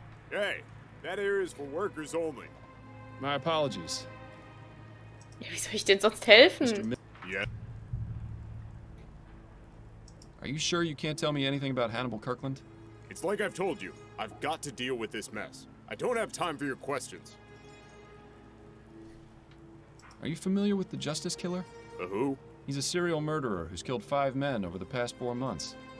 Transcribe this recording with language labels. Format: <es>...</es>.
<en>Hey, that area is for workers only. My apologies.</en> <de>Ja, wie soll ich denn sonst helfen?</de> <en>Yeah. Are you sure you can't tell me anything about Hannibal Kirkland? It's like I've told you. I've got to deal with this mess. I don't have time for your questions. Are you familiar with the Justice Killer? The who? He's a serial murderer who's killed 5 men over the past 4 months.</en>